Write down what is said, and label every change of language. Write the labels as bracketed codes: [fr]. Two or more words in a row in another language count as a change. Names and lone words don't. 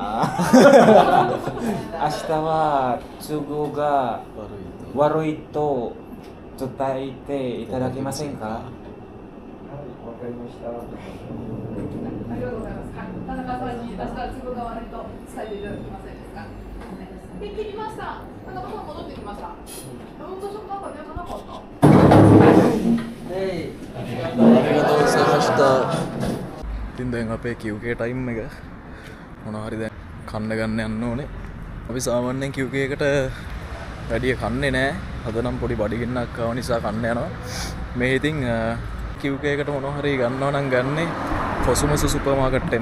[ja] 明日は都合が悪いと伝えていただけませんか？わかりました。ありがとうございます。田中さんに明日都合が悪いと伝えていただけませんですか？で、切りました。田中さん戻ってきました。なんか電話なかった？ [si] ඉතින් දැන් අපේ QK ටයිම් එක මොනවා හරි දැන් කන්න ගන්න යන්න ඕනේ. අපි සාමාන්‍යයෙන් QK එකට වැඩිය කන්නේ නැහැ. අද නම් පොඩි බඩගින්නක් ආව නිසා කන්න යනවා. මේ ඉතින් QK එකට මොනවා හරි ගන්නවා නම් ගන්නේ කොසුමසු [en] super market [si] එකෙන්.